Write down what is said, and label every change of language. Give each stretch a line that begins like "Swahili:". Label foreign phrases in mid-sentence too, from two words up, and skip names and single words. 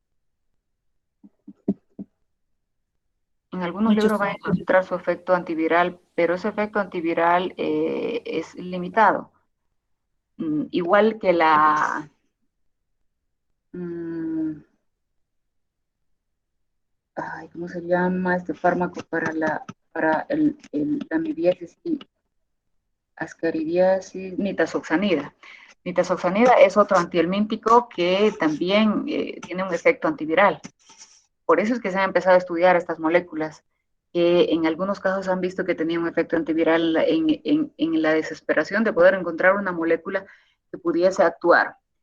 Spanish: En algunos libros van a encontrar su efecto antiviral, pero ese efecto antiviral es limitado. Igual que la... ¿cómo se llama este fármaco para la amibiasis y ascaridiasis? Nitazoxanida. Nitazoxanida es otro antihelmíntico que también tiene un efecto antiviral. Por eso es que se han empezado a estudiar estas moléculas, que en algunos casos han visto que tenían un efecto antiviral en la desesperación de poder encontrar una molécula que pudiese actuar.